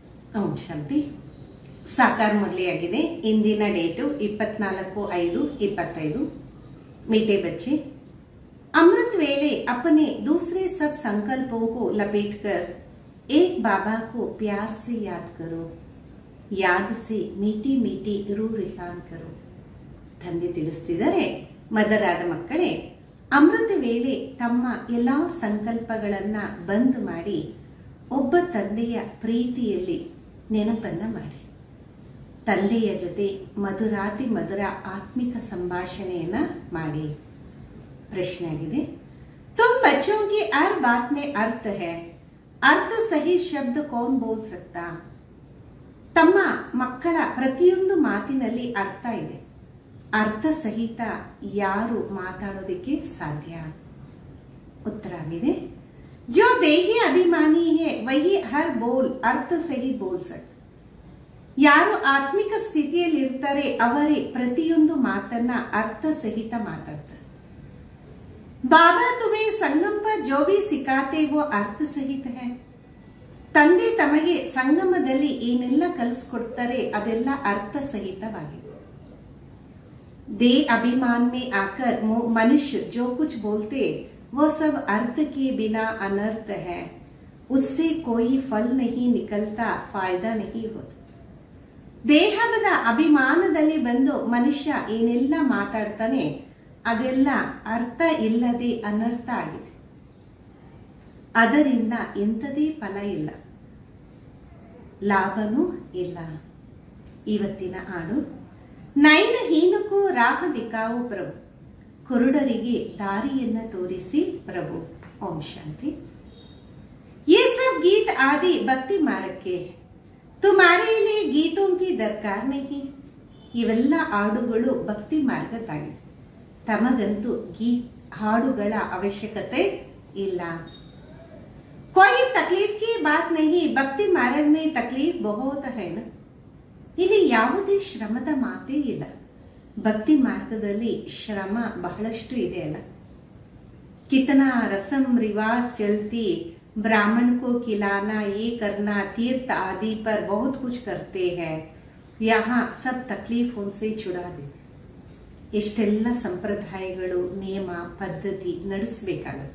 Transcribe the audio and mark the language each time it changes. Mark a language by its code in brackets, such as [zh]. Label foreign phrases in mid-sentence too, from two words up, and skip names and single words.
[kn] ಓಂ ಶಾಂತಿ. ಸಾಕಾರ ಮುರಳಿಯಾಗಿದೆ. ಇಂದಿನ ಡೇಟು 24/5/25. [hi] मीठे बच्चे, अमृत वेले अपने दूसरे सब संकल्पों को लपेटकर एक बाबा को प्यार से याद करो. याद से मीठी मीठी रूह रिहान करो. [kn] ತಂದೆ ತಿಳಿಸ್ತಿದ್ದಾರೆ, ಮದರಾದ ಮಕ್ಕಳೇ, ಅಮೃತ ವೇಳೆ ತಮ್ಮ ಎಲ್ಲಾ ಸಂಕಲ್ಪಗಳನ್ನ ಬಂದ್ ಮಾಡಿ ಒಬ್ಬ ತಂದೆಯ ಪ್ರೀತಿಯಲ್ಲಿ ನೆನಪನ್ನ ಮಾಡಿ ತಂದೆಯ ಜೊತೆ ಮಧುರಾತಿ ಮಧುರ ಆತ್ಮಿಕ ಸಂಭಾಷಣೆಯನ್ನ ಮಾಡಿ. ಪ್ರಶ್ನೆ ಆಗಿದೆ, [hi] तुम बच्चों की हर बात में अर्थ है, अर्थ सही शब्द कौन बोल सकता? [kn] ತಮ್ಮ ಮಕ್ಕಳ ಪ್ರತಿಯೊಂದು ಮಾತಿನಲ್ಲಿ ಅರ್ಥ ಇದೆ, ಅರ್ಥ ಸಹಿತ ಯಾರು ಮಾತಾಡೋದಕ್ಕೆ ಸಾಧ್ಯ? ಉತ್ತರ ಆಗಿದೆ, [hi] जो देही अभिमानी है वही हर बोल अर्थ सही बोल सकते. [kn] ಯಾರು ಆತ್ಮಿಕ ಸ್ಥಿತಿಯಲ್ಲಿ ಇರ್ತಾರೆ ಅವರೇ ಪ್ರತಿಯೊಂದು ಮಾತನ್ನ ಅರ್ಥ ಸಹಿತ ಮಾತಾಡ್ತಾರೆ. [hi] बाबा तुम्हें संगम पर जो भी सिखाते वो अर्थ सहित है. [kn] ತಂದೆ ತಮಗೆ ಸಂಗಮದಲ್ಲಿ ಏನೆಲ್ಲ ಕಲಿಸ್ಕೊಡ್ತಾರೆ ಅದೆಲ್ಲ ಅರ್ಥ ಸಹಿತವಾಗಿದೆ. [hi] दे अभिमान में आकर मनुष्य जो कुछ बोलते वो सब अर्थ के बिना अनर्थ है, उससे कोई फल नहीं निकलता, फायदा नहीं होता. [kn] ದೇಹದ ಅಭಿಮಾನದಲ್ಲಿ ಬಂದು ಮನುಷ್ಯ ಏನೆಲ್ಲ ಮಾತಾಡ್ತಾನೆ ಅದೆಲ್ಲ ಅರ್ಥ ಇಲ್ಲದೆ ಅನರ್ಥ ಆಗಿದೆ. ಅದರಿಂದ ಎಂಥದೇ ಫಲ ಇಲ್ಲ, ಲಾಭನೂ ಇಲ್ಲ. ಇವತ್ತಿನ ಹಾಡು, [hi] नैन हीन को राह दिखाओ प्रभु, [kn] ಕುರುಡರಿಗೆ ದಾರಿಯನ್ನ ತೋರಿಸಿ ಪ್ರಭು. ಓಂ ಶಾಂತಿ. [hi] ये सब गीत आदि भक्ति मार्ग के, तुम्हारे लिए गीतों की दरकार नहीं. [kn] ಇವೆಲ್ಲ ಹಾಡುಗಳು ಭಕ್ತಿ ಮಾರ್ಗದಾಗಿದೆ, ತಮಗಂತೂ ಹಾಡುಗಳ ಅವಶ್ಯಕತೆ ಇಲ್ಲ. [hi] कोई तकलीफ की बात नहीं, भक्ति मार्ग में तकलीफ बहुत है ना. [kn] ಇಲ್ಲಿ ಯಾವುದೇ ಶ್ರಮದ ಮಾತೇ ಇಲ್ಲ, ಭಕ್ತಿ ಮಾರ್ಗದಲ್ಲಿ ಶ್ರಮ ಬಹಳಷ್ಟು ಇದೆ ಅಲ್ಲ. [hi] कितना रसम रिवाज चलती, ब्राह्मण को खिलाना, ये करना, तीर्थ आदि पर बहुत कुछ करते हैं, यहाँ सब तकलीफ उनसे छुड़ा देते. [kn] ಎಷ್ಟೆಲ್ಲ ಸಂಪ್ರದಾಯಗಳು ನಿಯಮ ಪದ್ಧತಿ ನಡೆಸಬೇಕಾಗತ್ತೆ.